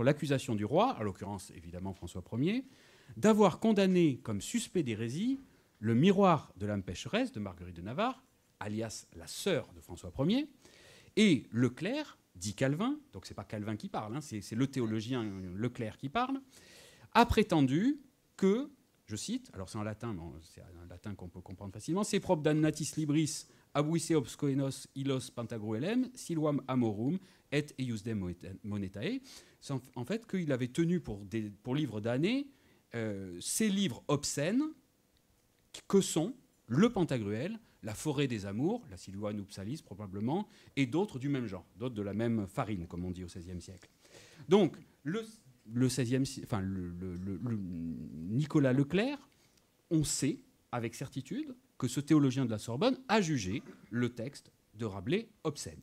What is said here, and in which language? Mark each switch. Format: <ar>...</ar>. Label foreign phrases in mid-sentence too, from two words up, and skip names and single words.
<fr>l'accusation du roi, à l'occurrence évidemment François Ier, d'avoir condamné comme suspect d'hérésie le miroir de l'âme pécheresse de Marguerite de Navarre, alias la sœur de François Ier, et Leclerc, dit Calvin, donc c'est pas Calvin qui parle, hein, c'est le théologien Leclerc qui parle, a prétendu que, je cite, alors c'est en latin, mais c'est un latin qu'on peut comprendre facilement, c'est</fr> <la>propre damnatis libris abuisse obscoenos illos pantagruelem siluam amorum et eiusdem monetae.</la> <fr>C'est en fait qu'il avait tenu pour livres d'année ces livres obscènes que sont le Pantagruel, la forêt des amours, la Silua nuptialis probablement, et d'autres du même genre, d'autres de la même farine, comme on dit au XVIe siècle. Donc, le Nicolas Leclerc, on sait avec certitude que ce théologien de la Sorbonne a jugé le texte de Rabelais obscène.</fr>